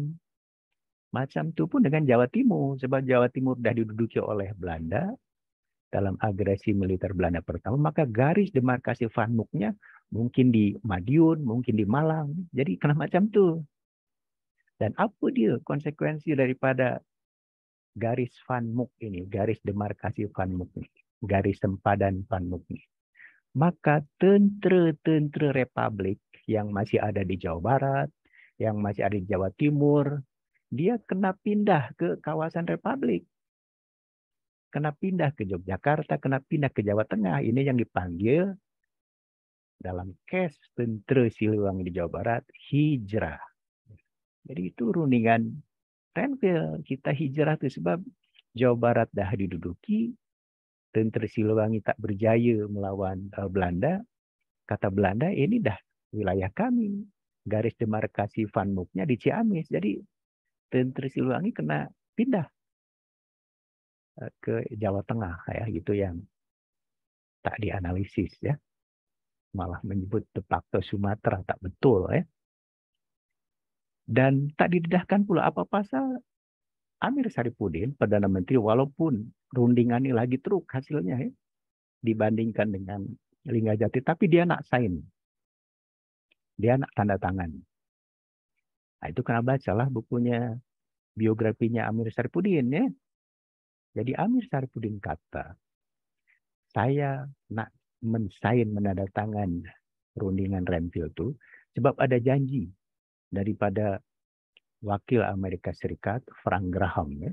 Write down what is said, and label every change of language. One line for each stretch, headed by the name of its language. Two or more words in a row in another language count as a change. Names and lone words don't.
Malay: Macam itu pun dengan Jawa Timur, sebab Jawa Timur dah diduduki oleh Belanda dalam agresi militer Belanda pertama, maka garis demarkasi Van Mook-nya mungkin di Madiun, mungkin di Malang. Jadi kena macam itu. Dan apa dia konsekuensi daripada garis Van Mook ini, garis demarkasi Van Mook ini, garis sempadan Van Mook ini? Maka tentera-tentera Republik yang masih ada di Jawa Barat, yang masih ada di Jawa Timur, dia kena pindah ke kawasan Republik. Kena pindah ke Yogyakarta, kena pindah ke Jawa Tengah. Ini yang dipanggil dalam kes tentera Siliwangi di Jawa Barat, hijrah. Jadi itu rundingan Renville, kita hijrah itu sebab Jawa Barat dah diduduki, tentera Siliwangi tak berjaya melawan Belanda. Kata Belanda, ini dah wilayah kami. Garis demarkasi Van Mook-nya di Ciamis. Jadi tentera Siliwangi kena pindah ke Jawa Tengah ya, gitu yang tak dianalisis ya. Malah menyebut de facto Sumatera, tak betul ya. Dan tak didedahkan pula apa pasal Amir Saripudin, Perdana Menteri, walaupun rundingan ini lagi teruk hasilnya ya, dibandingkan dengan Lingajati, tapi dia nak sign. Dia nak tanda tangan. Nah, itu kena bacalah bukunya, biografinya Amir Saripudin ya. Jadi Amir Saripudin kata, saya nak mensign, menandatangan rundingan Renville itu sebab ada janji daripada wakil Amerika Serikat Frank Graham ya.